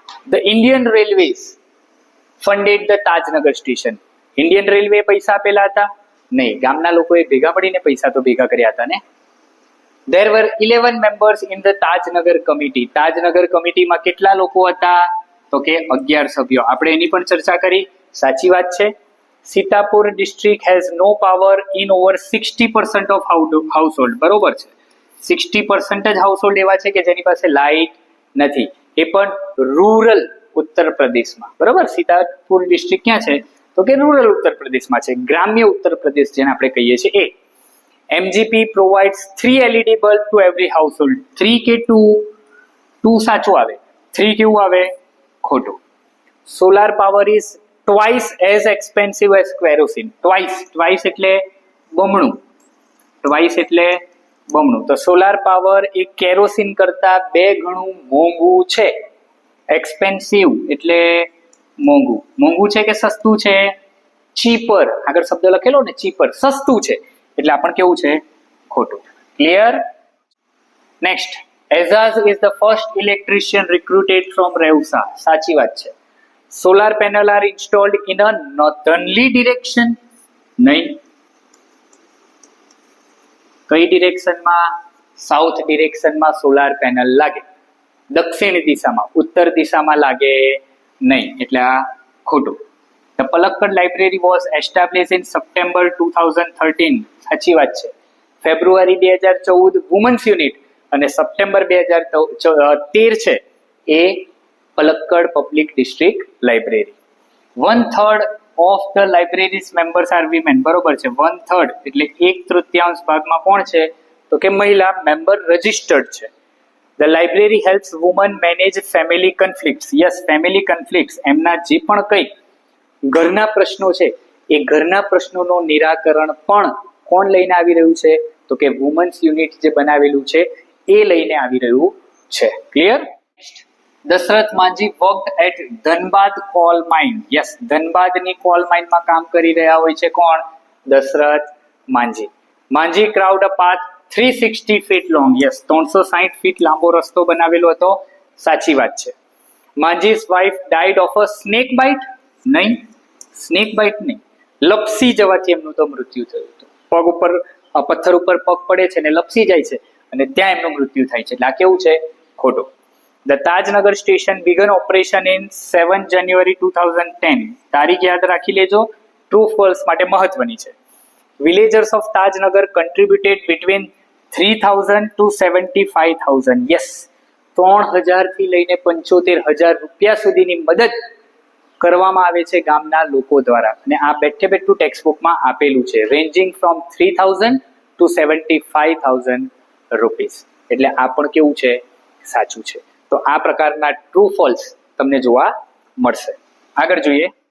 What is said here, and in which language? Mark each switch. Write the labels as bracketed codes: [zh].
[en] The Indian railways funded the Tajnagar station. [gu] Indian railway પૈસા આપેલા હતા. નહીં, ગામના લોકોએ ભેગા મળીને પૈસા તો ભેગા કર્યા હતા ને. [en] There were 11 members in the Tajnagar committee. [gu] Tajnagar કમિટીમાં કેટલા લોકો હતા? તો કે 11 સભ્યો. આપણે એની પણ ચર્ચા કરી. સાચી વાત છે. [en] Sitapur district has no power in over 60% of household. [gu] બરોબર છે. 60% જ હાઉસહોલ્ડ એવા છે કે જેની પાસે લાઇટ નથી. એ પણ રૂરલ ઉત્તર પ્રદેશમાં. બરોબર. સીતાપુર ડિસ્ટ્રિક્ટ ક્યાં છે? તો કે રૂરલ ઉત્તર પ્રદેશમાં છે. ગ્રામ્ય ઉત્તર પ્રદેશ જેને આપણે કહીએ છીએ એ. [en] MGP provides 3 LED bulb to every household. [gu] 3 કે 2 સાચું આવે. 3 કેવું આવે? ખોટું. [en] Solar power is twice as expensive as kerosene. [gu] Twice એટલે બમણું. Twice એટલે બમણું. તો સોલાર પાવર એ કેરોસીન કરતા 2 ગણું મોંઘું છે. એક્સપેન્સિવ એટલે મોંઘું. મોંઘું છે કે સસ્તું છે? ચીપર. આગળ શબ્દ લખેલો ને ચીપર. સસ્તું છે. એટલે આપણ કેવું છે? ખોટું. Clear? Next. [en] Azaz is the first electrician recruited from Reusa. [gu] સાચી વાત છે. [en] Solar panel are installed in a northerly direction. [gu] નહીં. કઈ ડિરેક્શનમાં? સાઉથ ડિરેક્શનમાં સોલાર પેનલ લાગે. દક્ષિણ દિશામાં, ઉત્તર દિશામાં લાગે નહીં. એટલે આ ખોટું. [en] The Palakkad Library was established in September 2013. [gu] સાચી વાત છે. ફેબ્રુઆરી 2014 વુમન્સ યુનિટ અને સપ્ટેમ્બર 2013 છે એ Palakkad public district library. [en] 1/3 of the library's members are women. [gu] બરોબર છે. 1/3 એટલે 1/3 ભાગમાં કોણ છે? તો કે મહિલા મેમ્બર રજિસ્ટર્ડ છે. [en] The library helps women manage family conflicts. Yes, family conflicts. [gu] એમના જે પણ કંઈ ઘરના પ્રશ્નો છે એ ઘરના પ્રશ્નોનું નિરાકરણ પણ કોણ લઈને આવી રહ્યું છે? તો કે વુમન્સ યુનિટ જે બનાવેલું છે એ લઈને આવી રહ્યું છે. Clear? [en] Dashrath Manjhi worked at Dhanbad coal mine. [gu] Yes, ધનબાદની call માઇનમાં કામ કરી રહ્યા હોય છે કોણ? [en] Dashrath Manjhi. Manjhi crowd a path 360 feet long. [gu] Yes, 360 fit લાંબો રસ્તો બનાવેલો હતો. સાચી વાત છે. [en] Manjhi's wife died of a snake bite. [gu] નહીં, સ્નેક બાઇટ નહીં, લપસી જવાથી એમનું તો મૃત્યુ થયું હતું. પગ ઉપર પથ્થર ઉપર પગ પડે છે ને લપસી જાય છે અને ત્યાં એમનું મૃત્યુ થાય છે. એટલે આ કેવું છે? ખોટું. [en] The Tajnagar station began operation in 7 January 2010. [gu] તારીખ યાદ રાખી લેજો. ટ્રુ ફોલ્સ માટે મહત્વની છે. [en] Villagers of Tajnagar contributed between 3,000 to 75,000. [gu] Yes, 3,000 થી લઈને 75,000 રૂપિયા સુધીની મદદ કરવામાં આવે છે ગામના લોકો દ્વારા. અને આ બેઠે બેઠું ટેક્સ્ટ બુકમાં આપેલું છે. [en] Ranging from 3,000 to 75,000 rupees. [gu] એટલે આ પણ કેવું છે? સાચું છે. તો આ પ્રકારના ટ્રુ ફોલ્સ તમને જોવા મળશે. આગળ જોઈએ.